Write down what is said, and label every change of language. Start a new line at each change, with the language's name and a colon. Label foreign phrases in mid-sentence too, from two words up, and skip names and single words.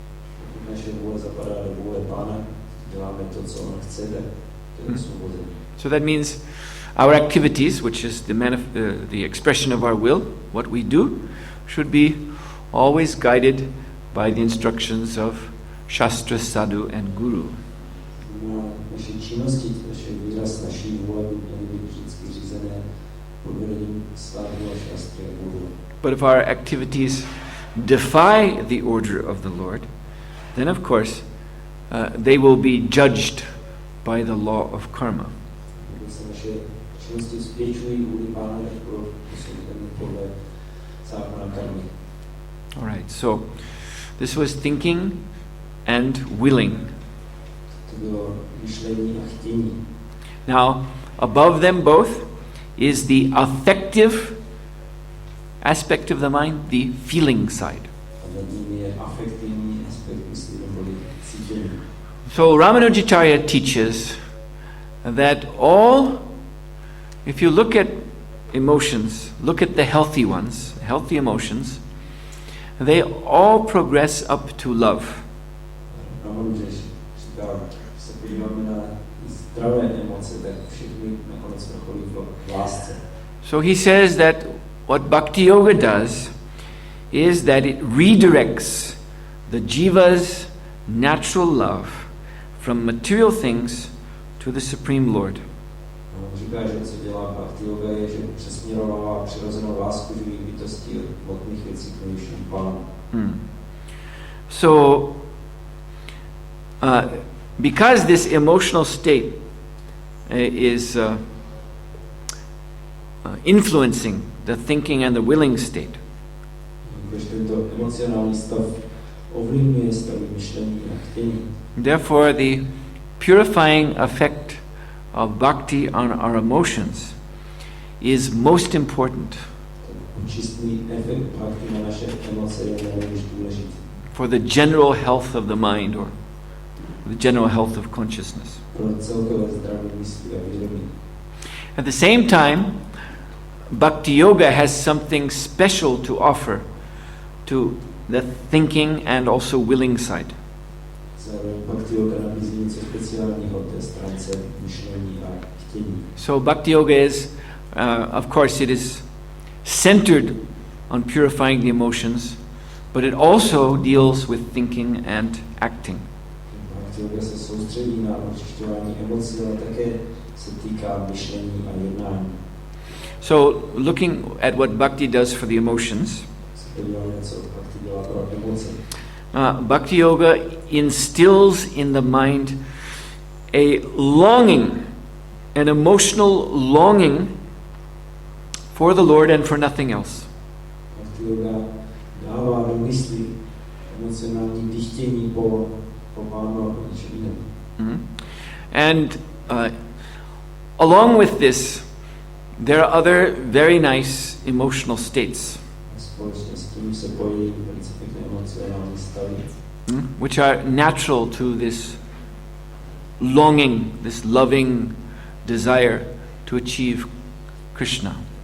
English: So that means our activities, which is the expression of our will, what we do, should be always guided by the instructions of Shastra, Sadhu, and Guru.
Czech: Naše činnosti, naše výraz naší vůle by měly být vždycky řízené pod vedením Sadhu a Shastry a Guru.
English: But if our activities defy the order of the Lord, then of course they will be judged by the law of karma.
Czech: Když se naše činnosti spěčují vůli Pána, tak jsou podle zákona karmy.
English: All right, so this was thinking and willing.
Czech: To bylo myšlení a chtění.
English: Now, above them both is the affective aspect of the mind, the feeling side.
Czech: A nad ním je afektivní aspekt mysli neboli cítění.
English: So Ramanujacharya teaches that if you look at emotions, look at the healthy ones, healthy emotions, they all progress up to love.
Czech: Ramanujacharya říká, že se podíváme na zdravé emoce, tak všechny nakonec vrcholí v lásce.
English: So he says that what Bhakti Yoga does is that it redirects the jiva's natural love from material things to the Supreme Lord.
Czech: On říká, že co dělá Bhakti Yoga je, že přesměrovává přirozenou lásku živých bytostí od hmotných věcí k nejvyššímu Pánu.
English: So, because this emotional state is influencing the thinking and the willing state,
Czech: Když tento emocionální stav ovlivňuje stav myšlení a chtění,
English: therefore the purifying effect of bhakti on our emotions is most important
Czech: čistý efekt bhakti na naše emoce je nejvíc důležitý.
English: for the general health of the mind or the general health of consciousness.
Czech: Pro celkové zdraví mysli a vědomí.
English: At the same time, Bhakti Yoga has something special to offer to the thinking and also willing side.
Czech: Zároveň Bhakti Yoga nabízí něco speciálního té stránce myšlení a chtění.
English: So Bhakti Yoga is, of course, it is centered on purifying the emotions, but it also deals with thinking and acting.
Czech: Bhakti Yoga se soustředí na očišťování emocí, ale také se týká myšlení a jednání.
English: So looking at what Bhakti does for the emotions, Bhakti Yoga instills in the mind a longing, an emotional longing for the Lord and for nothing else.
Czech: Bhakti Yoga dává do mysli emocionální dychtění po Pánu a po ničem jiném.
English: And along with this, there are other very nice emotional states, which are natural to this longing, this loving desire to achieve Krishna.